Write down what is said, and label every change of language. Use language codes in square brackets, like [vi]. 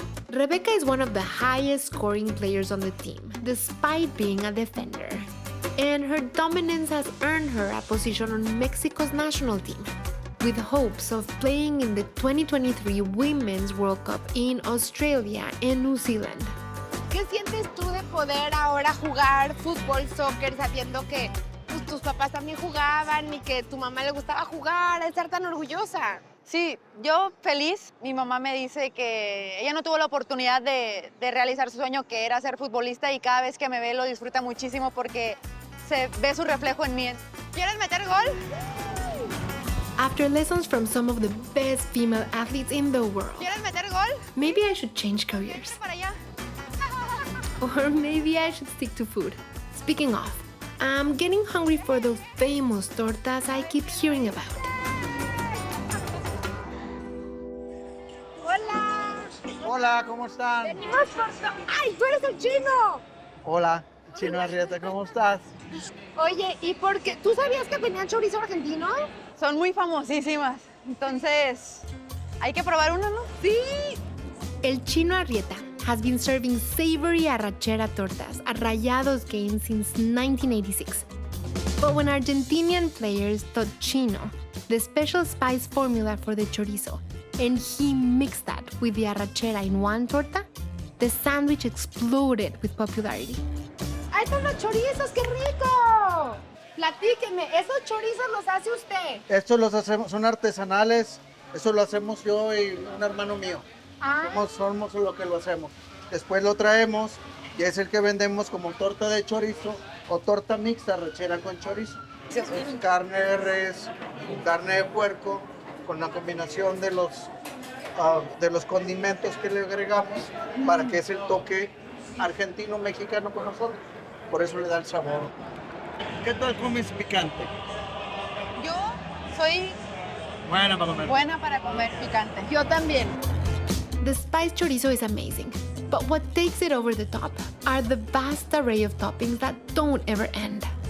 [en] Rebeca is one of the highest scoring players on the team, despite being a defender. And her dominance has earned her a position on Mexico's national team, with hopes of playing in the 2023 Women's World Cup in Australia and New Zealand. [es] ¿Qué sientes tú de poder ahora jugar fútbol, soccer, sabiendo que pues, tus papás también jugaban y que tu mamá le gustaba jugar, estar tan orgullosa? Sí, yo feliz. Mi mamá me dice que ella no tuvo la oportunidad de realizar su sueño, que era ser futbolista, y cada vez que me ve lo disfruta muchísimo porque se ve su reflejo en mí. ¿Quieres meter gol? [en] After lessons from some of the best female athletes in the world, [es] ¿Quieres meter gol? [en] maybe I should change careers. [es] Para allá. [en] Or maybe I should stick to food. Speaking of, I'm getting hungry for those famous tortas I keep hearing about. [es] ¡Hola! Hola, ¿cómo están? ¡Venimos por... ¡Ay, tú eres el chino! Hola, Chino Arrieta, ¿cómo estás? Oye, ¿y por qué? ¿Tú sabías que tenían chorizo argentino? Son muy famosísimas. Entonces, hay que probar uno, ¿no? Sí. [en] El Chino Arrieta has been serving savory arrachera tortas at Rayados games since 1986. But when Argentinian players taught Chino the special spice formula for the chorizo, and he mixed that with the arrachera in one torta, the sandwich exploded with popularity. [es] ¡Ahí están los chorizos! ¡Qué rico! Platíqueme, ¿esos chorizos los hace usted? Estos los hacemos, son artesanales, eso lo hacemos yo y un hermano mío. Ah. Somos lo que lo hacemos. Después lo traemos y es el que vendemos como torta de chorizo o torta mixta, arrachera con chorizo. Es carne de res, carne de puerco, con la combinación de los condimentos que le agregamos para que es el toque argentino-mexicano con nosotros. Por eso le da el sabor. ¿Qué tal comes picante? Yo soy Buena para comer. buena para comer picante. Yo también. [en] The spice chorizo is amazing, but what takes it over the top are the vast array of toppings that don't ever end.